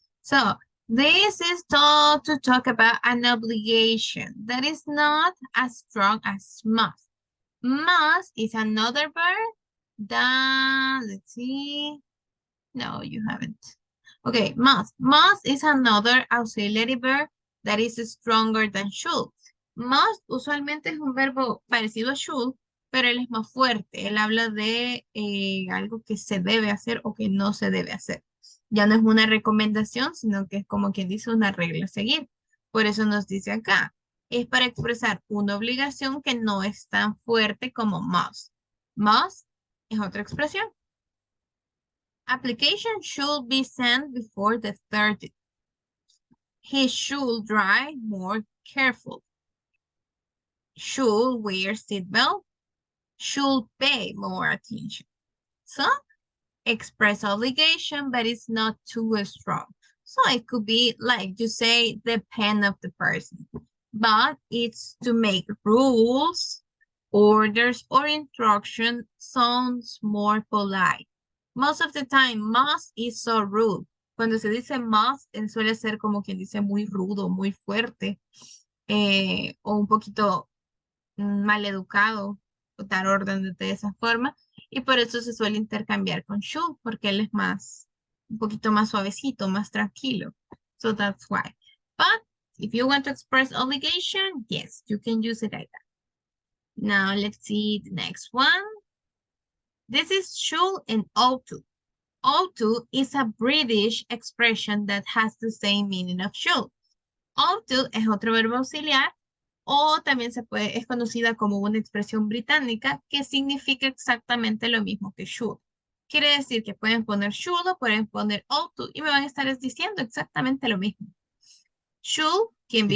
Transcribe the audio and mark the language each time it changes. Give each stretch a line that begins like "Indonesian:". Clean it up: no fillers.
English: So this is all to talk about an obligation that is not as strong as must. Must is another verb that, let's see. No, you haven't. Okay, must. Must is another auxiliary verb that is stronger than should.
Spanish: Must usualmente es un verbo parecido a should, pero él es más fuerte. Él habla de algo que se debe hacer o que no se debe hacer. Ya no es una recomendación, sino que es como quien dice una regla a seguir. Por eso nos dice acá, es para expresar una obligación que no es tan fuerte como must. Must es otra expresión.
English: Application should be sent before the 30th. He should drive more careful. Should wear seatbelt. Should pay more attention. So, express obligation, but it's not too strong. So it could be like you say, depend of the person. But it's to make rules, orders, or instruction sounds more polite. Most of the time, must is so rude.
Spanish: Cuando se dice must, suele ser como quien dice muy rudo, muy fuerte, o un poquito mal educado, o dar orden de esa forma, y por eso se suele intercambiar con should, porque él es más, un poquito más suavecito, más tranquilo.
English: So that's why. But if you want to express obligation, yes, you can use it like that. Now let's see the next one. This is should and ought to. Ought to is a British expression that has the same meaning of should.
Spanish: Ought to es otro verbo auxiliar o también es conocida como una expresión británica que significa exactamente lo mismo que should. Quiere decir que pueden poner should o pueden poner ought to y me van a estar diciendo exactamente lo mismo.
English: Should can be